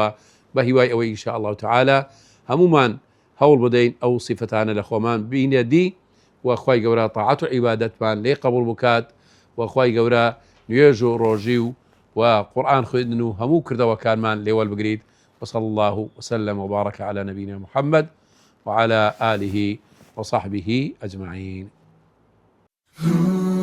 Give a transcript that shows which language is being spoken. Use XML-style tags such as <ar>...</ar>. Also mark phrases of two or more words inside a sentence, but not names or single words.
<ckb>بە هیوای ئەوەی</ckb> <ar>ئینشاءالله تعالى</ar> <ckb>هەمومان هەوڵ بدەین ئەو سیفەتانە لە خۆمان بینە دی و خی گەورە تاعەت و عیبادەتمان لێ قبول بکات و خی گەورە نوێژ و ڕۆژی و قورآن خوێندن و هەموو کردەوەکانمان لێوەل بگریت.</ckb> <ar>وصلى الله وسلم وبارك على نبينا محمد وعلى آله وصحبه أجمعين.</ar>